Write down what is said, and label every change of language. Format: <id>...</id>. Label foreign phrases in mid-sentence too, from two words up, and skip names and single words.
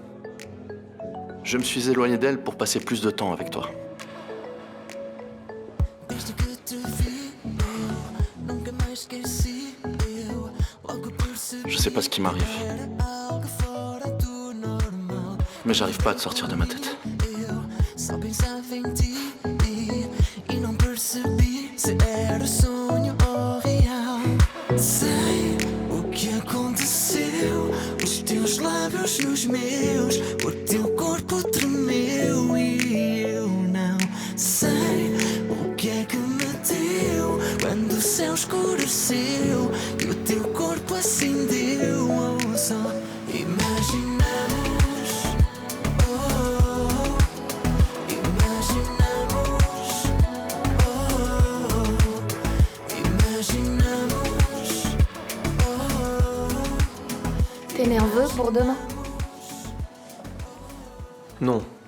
<fr>Je me suis éloigné d'elle pour passer plus de temps avec toi. Je sais pas ce qui m'arrive. Mais j'arrive pas à te sortir de ma tête.</fr> <pt>Só pensava em ti e não percebi se era sonho ou real. Sei o que aconteceu, os teus lábios nos meus, o teu corpo tremeu e eu não sei o que é que me deu quando o céu escureceu e o teu corpo acendeu. Oh, só imaginamos.</pt> <fr>T'es nerveux pour demain? Non.</fr>